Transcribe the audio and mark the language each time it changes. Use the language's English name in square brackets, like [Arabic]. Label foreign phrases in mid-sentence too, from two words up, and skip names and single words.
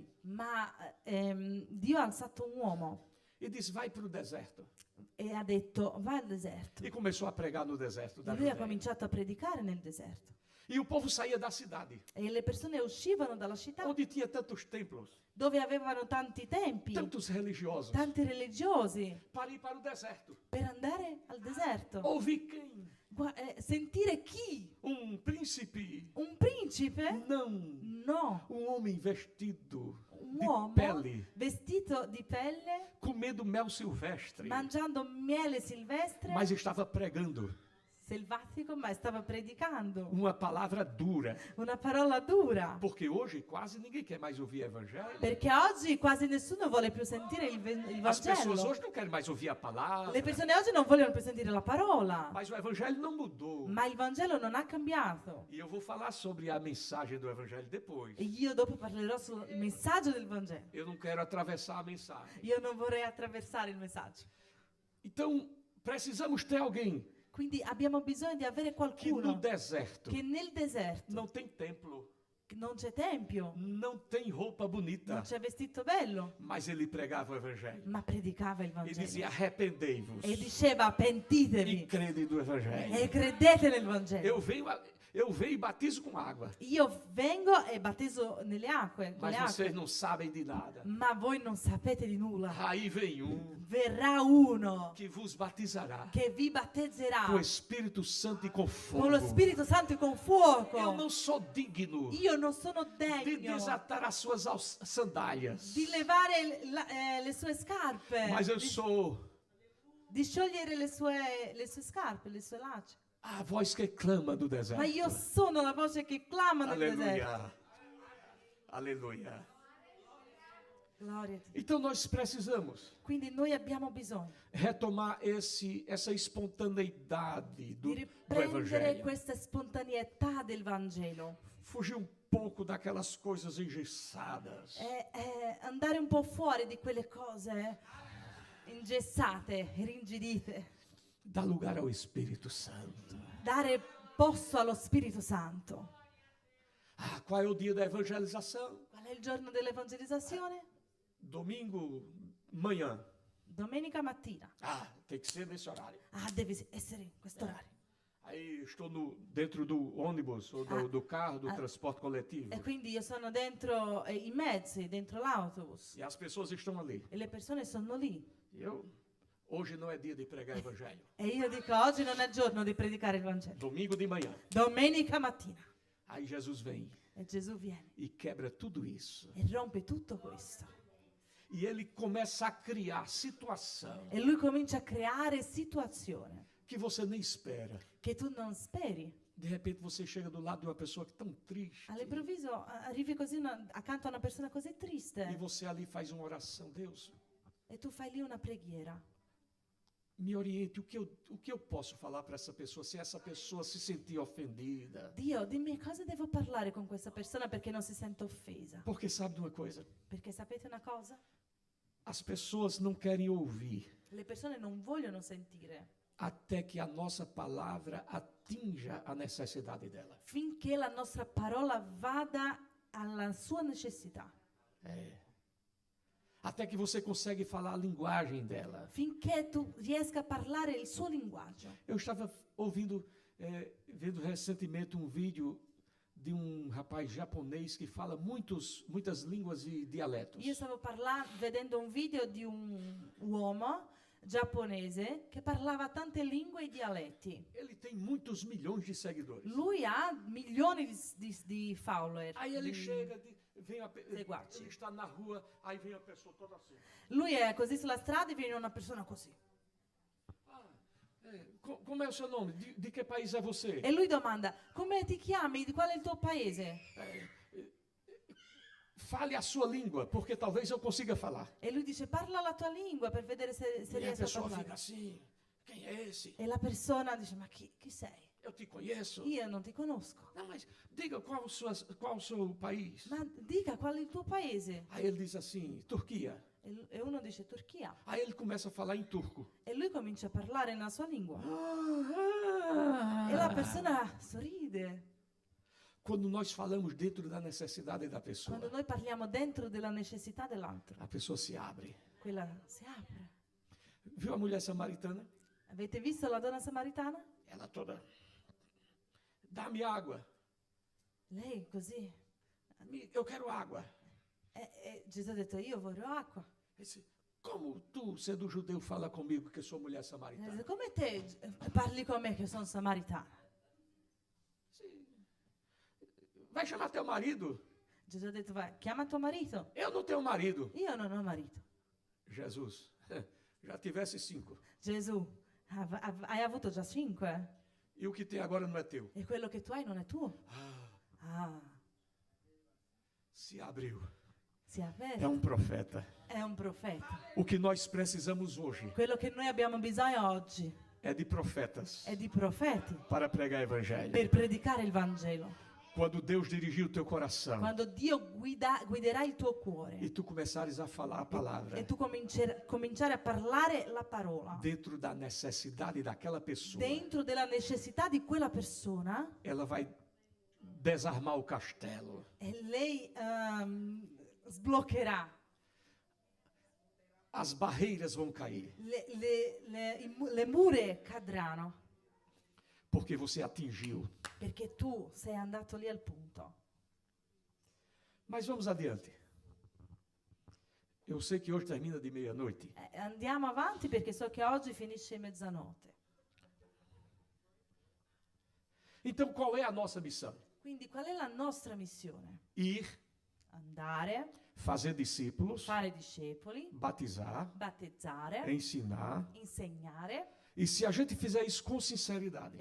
[Italian] ma Dio ha alzato un uomo [Portuguese] e disse: vai para o deserto. [Italian] e ha detto vai al deserto. [Portuguese] E começou a pregar no deserto da [Italian] E lui ha [Portuguese] Judéia. [Italian] cominciato a predicare nel deserto [Portuguese] E o povo saía da cidade, [Italian] e le persone uscivano dalla città [Portuguese] onde tinha tantos templos, [Italian] dove avevano tanti tempi, [Portuguese] tantos religiosos, [Italian] tanti religiosi, [Portuguese] para ir para o deserto. [Italian] per andare al deserto. [Portuguese] Ouvir quem? [Italian] Sentire chi? [Portuguese] Príncipe? [Italian] Un principe? [Portuguese] Não. [Italian] No, [Portuguese] Homem vestido [Italian] un [Portuguese] de [Italian] uomo [Portuguese] pele, [Italian] vestito di pelle, [Portuguese] comendo mel silvestre, [Italian] mangiando miele silvestre, [Portuguese] mas estava pregando [Italian] selvatico, ma stava predicando [Portuguese] uma palavra dura. [Italian] una parola dura. [Portuguese] Porque hoje quase ninguém quer mais ouvir evangelho. [Italian] Perché oggi quasi nessuno vuole più sentire il [Portuguese] As pessoas [Italian] Vangelo. [Portuguese] hoje não querem mais ouvir a palavra. [Italian] Le persone oggi non vogliono più sentire la parola, [Portuguese] Mas o evangelho não mudou. [Italian] ma il Vangelo non ha cambiato. [Portuguese] E eu vou falar sobre a mensagem do evangelho depois. [Italian] E io dopo parlerò sul messaggio del Vangelo. [Portuguese] Eu não quero atravessar a mensagem. [Italian] Io non vorrei attraversare il messaggio. [Portuguese] Então, precisamos ter alguém [Italian] Quindi abbiamo bisogno di avere [Portuguese] que no [Italian] qualcuno [Portuguese] deserto [Italian] che nel deserto [Portuguese] não tem templo, [Italian] non c'è tempio, [Portuguese] não tem roupa bonita, [Italian] non c'è vestito bello, [Portuguese] mas ele pregava o evangelho. [Italian] ma predicava il [Portuguese] E [Italian] Vangelo. [Portuguese] dizia: arrependei-vos [Italian] E diceva e pentitevi [Portuguese] crede no evangelho. [Italian] e credete nel Vangelo. [Portuguese] Eu venho e batizo com água, [Italian] Io vengo e battezzo nelle acque, con [Portuguese] mas [Italian] le [Portuguese] vocês [Italian] acque, [Portuguese] não sabem de nada. [Italian] ma voi non sapete di nulla. [Portuguese] Aí vem [Italian] Verrà uno [Portuguese] que vos batizará [Italian] che vi battezzerà [Portuguese] com o Espírito Santo e com [Italian] con lo [Portuguese] fogo. [Italian] Spirito Santo e con [Portuguese] Eu [Italian] fuoco. [Portuguese] não sou digno [Italian] Io non sono [Portuguese] de [Italian] degno [Portuguese] desatar as suas sandálias, [Italian] di levare le sue scarpe, [Portuguese] mas eu sou [Italian] di sciogliere le sue scarpe, le sue laccia. [Portuguese] a voz que clama do deserto. [Italian] Ma io sono la voce che clama nel deserto. [Portuguese] Aleluia. Aleluia. [Italian] Gloria a Dio. [Portuguese] Então nós precisamos [Italian] Quindi noi abbiamo bisogno [Portuguese] retomar essa espontaneidade do [Italian] di riprendere [Portuguese] evangelho. [Italian] questa spontaneità del Vangelo. [Portuguese] Fugir um pouco daquelas coisas engessadas. [Italian] Andare un po' fuori di quelle cose ingessate, irrigidite. [Portuguese] Dar lugar ao Espírito Santo. [Italian] Dare posto allo Spirito Santo. [Portuguese] Qual é o dia da evangelização? [Italian] Qual è il giorno dell'evangelizzazione? [Portuguese] Domingo, manhã. [Italian] Domenica mattina. [Portuguese] Tem que ser nesse horário. [Italian] Deve essere in questo orario. [Portuguese] Aí estou dentro do ônibus ou do carro, do transporte coletivo. [Italian] E quindi io sono dentro i mezzi, dentro l'autobus. [Portuguese] E as pessoas estão ali. [Italian] E le persone sono lì. [Portuguese] Hoje não é dia de pregar evangelho. [Italian] E io dico, oggi non è giorno di predicare il Vangelo. [Portuguese] Domingo de manhã. [Italian] Domenica mattina. [Portuguese] Aí Jesus vem [Italian] E Gesù viene [Portuguese] e quebra tudo isso. [Italian] e rompe tutto questo. [Portuguese] E ele começa a criar situação [Italian] E lui comincia a creare situazione [Portuguese] que você nem espera. [Italian] che tu non speri. [Portuguese] De repente você chega do lado de uma pessoa que é tão triste. [Italian] All'improvviso arrivi così accanto a una persona così [Portuguese] E [Italian] triste [Portuguese] você ali faz uma oração. Deus, [Italian] e tu fai lì una preghiera. [Portuguese] me oriente o que eu posso falar para essa pessoa se essa pessoa se sentir ofendida. [Italian] Dio, dimmi cosa devo parlare con questa persona perché non si sente offesa. [Portuguese] Porque sabe de uma coisa? [Italian] Perché sapete una cosa? [Portuguese] As pessoas não querem ouvir [Italian] Le persone non vogliono sentire [Portuguese] até que a nossa palavra atinja a necessidade dela. [Italian] finché la nostra parola vada alla sua necessità. [Portuguese] Até que você consegue falar a linguagem dela. [Italian] Finché tu riesca a parlare il suo linguaggio. [Portuguese] Eu estava vendo recentemente um vídeo de um rapaz japonês que fala muitas línguas e dialetos. [Italian] Io stavo vedendo un video di un uomo giapponese che parlava tante lingue e dialetti. [Portuguese] Ele tem muitos milhões de seguidores. [Italian] Lui ha milioni di follower. [Portuguese] Aí ele [Italian] di- [Portuguese] chega, [Italian] seguaci. [Portuguese] ele está na rua, aí vem a pessoa toda assim. [Italian] Lui è così sulla strada e viene una persona così. [Portuguese] Como é o seu nome? De que país é você? [Italian] E lui domanda, come ti chiami? Di qual è il tuo paese? [Portuguese] Fale a sua língua, porque talvez eu consiga falar. [Italian] E lui dice, parla la tua lingua per vedere se [Portuguese] E a [Italian] riesci a [Portuguese] pessoa fica [Italian] parlare. [Portuguese] assim, quem é esse? [Italian] E la persona dice, ma chi sei? [Portuguese] Eu te conheço. [Italian] Io non ti conosco. [Portuguese] Não, mas diga qual o seu país. [Italian] Ma dica qual è il tuo paese? [Portuguese] Aí ele diz assim, Turquia. [Italian] E uno dice Turchia. [Portuguese] Aí ele começa a falar em turco. [Italian] E lui comincia a parlare nella sua lingua. E la persona sorride. [Portuguese] Quando nós falamos dentro da necessidade da pessoa, [Italian] Quando noi parliamo dentro della necessità dell'altro, [Portuguese] a pessoa se abre. [Italian] quella si apre. [Portuguese] Viu a mulher samaritana? [Italian] Avete visto la donna samaritana? [Portuguese] Ela toda, dá-me água. [Italian] Lei così. [Portuguese] Eu quero água. [Italian] E Gesù ha detto, io voglio acqua. [Portuguese] Ele disse, como tu, sendo judeu, fala comigo que sou mulher [Italian] E [Portuguese] samaritana? [Italian] dice, come te parli con me che sono samaritana? [Portuguese] Vai chamar teu marido? [Italian] Gesù ha detto, vai, chiama tuo marito. [Portuguese] Eu não tenho marido. [Italian] Io non ho marito. [Portuguese] Jesus, já tivesse 5. [Italian] Gesù, hai avuto già 5? [Portuguese] E o que tem agora não é teu. [Italian] E quello che tu hai non è tuo? [Portuguese] Ah, Se abriu. [Italian] si è [Portuguese] É [Italian] aperto. [Portuguese] profeta. [Italian] È un profeta. [Portuguese] O que nós precisamos hoje [Italian] Quello che noi abbiamo bisogno oggi [Portuguese] é de profetas [Italian] è di profeti [Portuguese] para pregar evangelho. [Italian] per predicare il Vangelo. [Portuguese] Quando Deus dirigir o teu coração [Italian] Quando Dio guiderà il tuo cuore [Portuguese] e tu começares a falar a palavra [Italian] e tu cominciare a parlare la parola [Portuguese] dentro da necessidade daquela pessoa, [Italian] dentro della necessità di quella persona, [Portuguese] ela vai desarmar o castelo. [Italian] e lei sbloccherà. [Portuguese] As barreiras vão cair, [Italian] Le mura cadranno [Portuguese] porque você atingiu. [Italian] perché tu sei andato lì al punto. [Portuguese] Mas vamos adiante. Eu sei que hoje termina de meia-noite. [Italian] Andiamo avanti perché so che oggi finisce mezzanotte. [Portuguese] Então, qual é a nossa missão? [Italian] Quindi qual è la nostra missione? [Portuguese] Ir, [Italian] Andare, [Portuguese] fazer discípulos, [Italian] fare discepoli, [Portuguese] batizar, [Italian] battezzare, [Portuguese] ensinar. [Italian] insegnare. [Portuguese] E se a gente fizer isso com sinceridade,